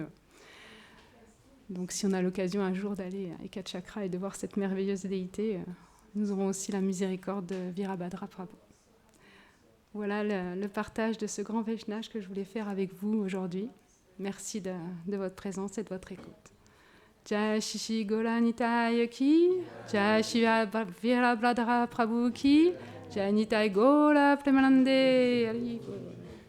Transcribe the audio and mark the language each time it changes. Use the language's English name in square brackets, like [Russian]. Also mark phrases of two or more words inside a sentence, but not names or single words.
[French] Donc si on a l'occasion un jour d'aller à Ekachakra et de voir cette merveilleuse déité, nous aurons aussi la miséricorde de Virabhadra Prabhu. Voilà le partage de ce grand Vaishnava que je voulais faire avec vous aujourd'hui. Merci de votre présence et de votre écoute. [Bangla] জয় শিশি গোলা নিতায় কি, জয় শিব বীরভদ্র প্রভু কি, জানিতাই গোলা প্রেমানন্দে.